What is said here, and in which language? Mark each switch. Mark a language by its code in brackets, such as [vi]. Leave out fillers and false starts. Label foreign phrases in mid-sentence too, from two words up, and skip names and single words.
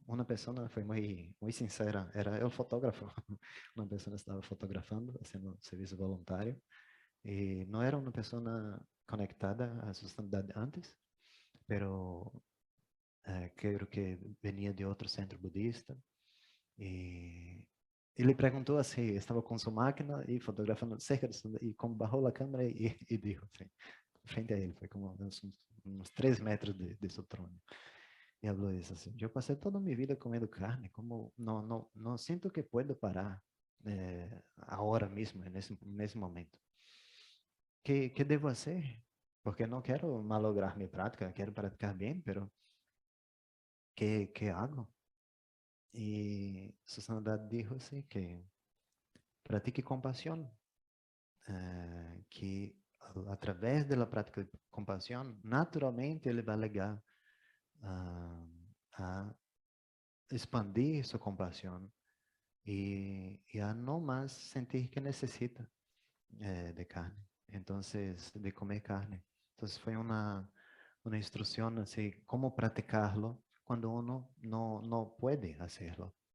[es] Una persona fue muy sincera, era el fotógrafo, una persona estaba fotografando, haciendo servicio voluntario, y no era una persona conectada a su santidad antes, pero creo que venía de otro centro budista. [pt] Y ele perguntou assim, estava com sua máquina e fotografando cerca e como barrou a câmera e dijo assim, frente a ele, foi como uns 3 metros de seu trono. E falou isso assim, eu passei toda a minha vida comendo carne, como não sinto que puedo parar agora mesmo, nesse momento. Que devo fazer? Porque não quero malograr minha prática, quero praticar bem, [es] pero que hago? Y Susana dijo así que practique compasión, que a través de la práctica de compasión, [pt] naturalmente ele vai ligar [es] a expandir su compasión y a no más sentir que necesita de carne, entonces de comer carne. Entonces fue una instrucción así, cómo practicarlo cuando uno no puede hacerlo.